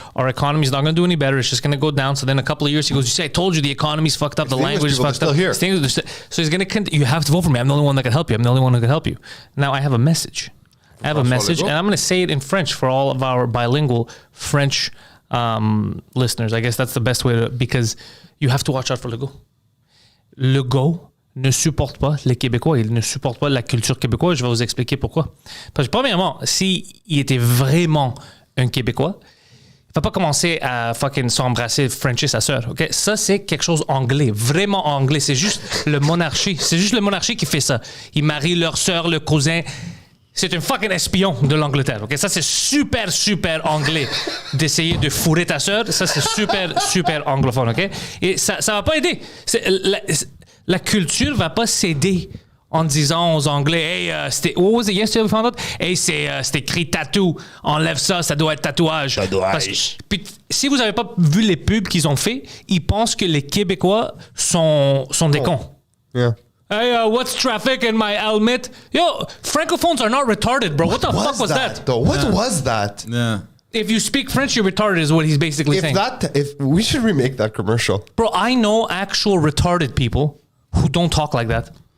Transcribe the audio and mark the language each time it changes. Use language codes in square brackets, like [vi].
[en] Our economy's not going to do any better. It's just going to go down. So then a couple of years, he goes, you see, I told you the economy's fucked up. The language is fucked up. So he's going to, you have to vote for me. I'm the only one that can help you. I'm the only one who can help you. Now I have a message. And I'm going to say it in French for all of our bilingual French listeners. I guess that's the best way to, because you have to watch out for Legault. [fr] Legault ne supporte pas les Québécois. Il ne supporte pas la culture québécoise. Je vais vous expliquer pourquoi. Parce que premièrement, s'il était vraiment un Québécois, il va pas commencer à fucking s'embrasser, Frencher sa sœur. Okay? Ça, c'est quelque chose anglais. Vraiment anglais. C'est juste le monarchie. C'est juste le monarchie qui fait ça. Ils marient leur sœur, le cousin. C'est un fucking espion de l'Angleterre. Okay? Ça, c'est super, super anglais d'essayer de fourrer ta sœur. Ça, c'est super, super anglophone. Okay? Et ça va pas aider. La culture va pas s'aider en disant aux Anglais, hey, c'était, [en] what was it yesterday we found out? [fr] Hey, c'est écrit tattoo. Enlève ça, ça doit être tatouage. Puis, si vous avez pas vu les pubs qu'ils ont fait, ils pensent que les Québécois sont des cons. [en] Yeah. Hey, what's traffic in my helmet? Yo, francophones are not retarded, bro. What the fuck was that? Though? What was that? Yeah. If you speak French, you're retarded is what he's basically saying. If we should remake that commercial. Bro, I know actual retarded people who don't talk like that.